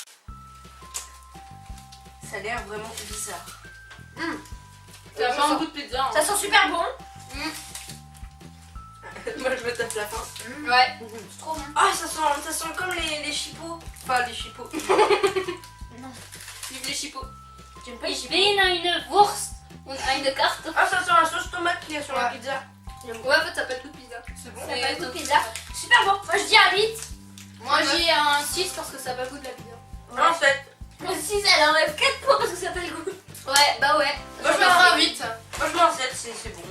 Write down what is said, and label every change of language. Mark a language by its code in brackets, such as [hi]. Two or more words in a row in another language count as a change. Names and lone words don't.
[fr] Ça a l'air vraiment bizarre. Ça fait un goût de pizza. Ça sent super bon. Moi, je me tape la fin. Ouais. C'est trop bon. Ah, ça sent comme les chipots. Enfin, les chipots. Vive les chipots. J'aime pas les [de] Ich [fr] chipots. [de] bin eine Wurst und eine Karte. [fr] Ah, ça sent la sauce tomate qu'il y a sur la Ouais. pizza. Ouais, en fait, ça pas de goût de pizza. C'est bon. Ça a pas le goût de pizza. Super bon. Moi je dis un 8. Moi, j'ai un 6 parce que ça a pas le goût de la pizza. Non, 7. Moi 6, elle enlève 4 points parce que ça a pas le goût. Ouais, bah ouais. Moi, Je mettrai un 8. Moi, je mets un 7, c'est bon.